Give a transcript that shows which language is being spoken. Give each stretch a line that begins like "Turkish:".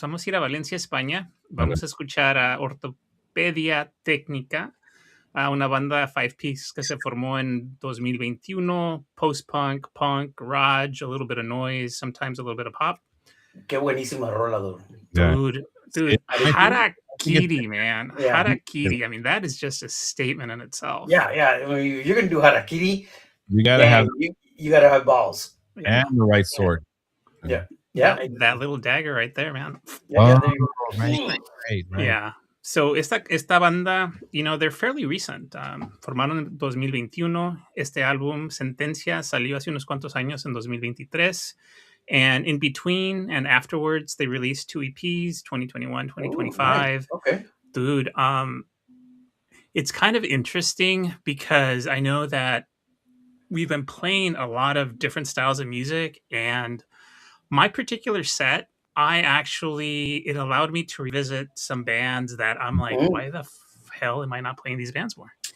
Spanish: Vamos a ir a Valencia, España. Vamos a escuchar a Ortopedia Técnica, a una banda five-piece que se formó en 2021, post-punk, punk, garage,
English: a little bit of noise, sometimes a little bit of pop.
Spanish: Qué buenísima rola, dude.
English: Yeah. Dude, Harakiri, it- man. Yeah. Harakiri. I mean, that is just a statement in itself. Yeah. When you're gonna do harakiri, You gotta have you gotta have balls. Yeah. and the right sword. Yeah. That little dagger right there, man. Yeah, there you go. Right. Yeah. So
Spanish: esta banda,
English: you know, they're fairly recent.
Spanish: Formaron en 2021. Este álbum, Sentencia, salió hace unos cuantos años en 2023.
English: And in between and afterwards, they released 2 EPs, 2021, 2025. Oh, nice. Okay. Dude, it's kind of interesting because I know that we've been playing a lot of different styles of music, and my particular set, it allowed me to revisit some bands that I'm like, why the hell am I not playing these bands more?